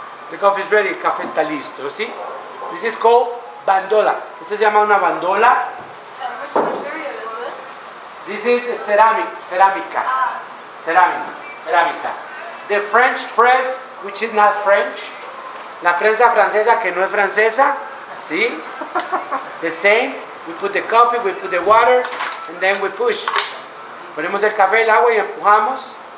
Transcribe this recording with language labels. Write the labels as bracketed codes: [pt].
[en] The coffee is ready, [es] el café está listo, ¿sí? [en] This is called bandola. [es] Esta se llama una bandola. [en] And which material is it? This is cerámica. Cerámica. The French press, which is not French. [es] La prensa francesa que no es francesa, ¿sí? [en] The same. We put the coffee, we put the water, and then we push. [es] Ponemos el café, el agua y empujamos.